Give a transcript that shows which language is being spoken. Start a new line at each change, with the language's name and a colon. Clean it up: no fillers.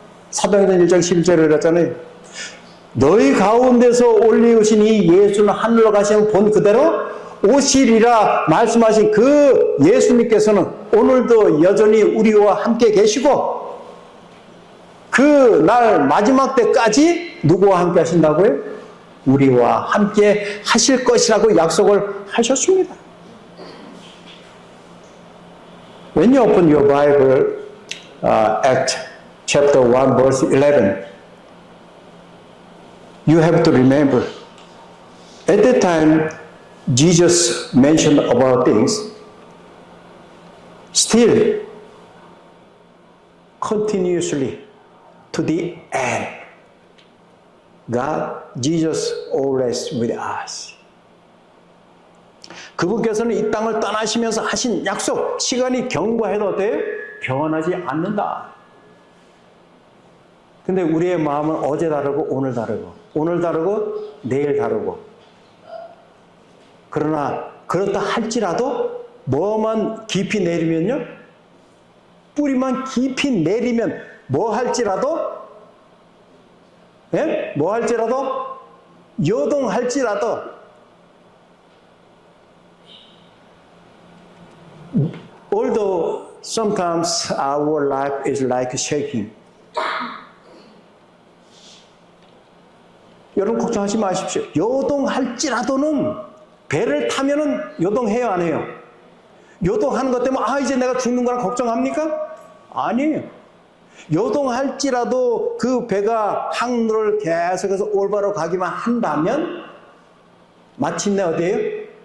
Korean: 사도행전 1장 11절에 그랬잖아요. 너희 가운데서 올리우신 이 예수는 하늘로 가시면 본 그대로 오시리라 말씀하신 그 예수님께서는 오늘도 여전히 우리와 함께 계시고 그 날 마지막 때까지 누구와 함께 하신다고요? 우리와 함께 하실 것이라고 약속을 하셨습니다.
English: When you open your Bible, Acts chapter 1 verse 11, you have to remember, at that time, Jesus mentioned about things, still, continuously, to the end, God, Jesus always with us.
Korean: 그분께서는 이 땅을 떠나시면서 하신 약속, 시간이 경과해도 돼 변하지 않는다. 근데 우리의 마음은 어제 다르고 오늘 다르고 오늘 다르고 내일 다르고 그러나 그렇다 할지라도 뭐만 깊이 내리면요 뿌리만 깊이 내리면 뭐 할지라도 예? 뭐 할지라도 요동할지라도
English: although sometimes our life is like shaking.
Korean: 여러분 걱정하지 마십시오. 요동할지라도는 배를 타면은 요동해요, 안 해요? 요동하는 것 때문에 이제 내가 죽는 거라 걱정합니까? 아니에요. 요동할지라도 그 배가 항로를 계속해서 올바로 가기만 한다면 마침내 어디에요?